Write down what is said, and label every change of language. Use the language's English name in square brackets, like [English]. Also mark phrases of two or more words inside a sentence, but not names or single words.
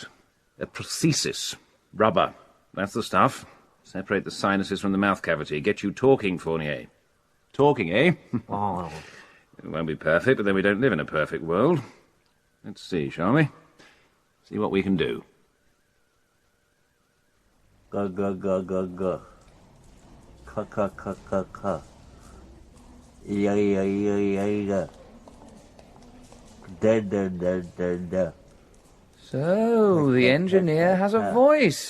[English] A prosthesis. Rubber. That's the stuff. Separate the sinuses from the mouth cavity. Get you talking, Fournier. Talking, eh? Oh. It won't be perfect, but then we don't live in a perfect world. Let's see, shall we? See what we can do. Go, go, go, go, go. Ka, ka, ka, ka, ka. Yeah, yeah, yeah, yeah, yeah. Da, da, da, da, da. So, the engineer has a voice.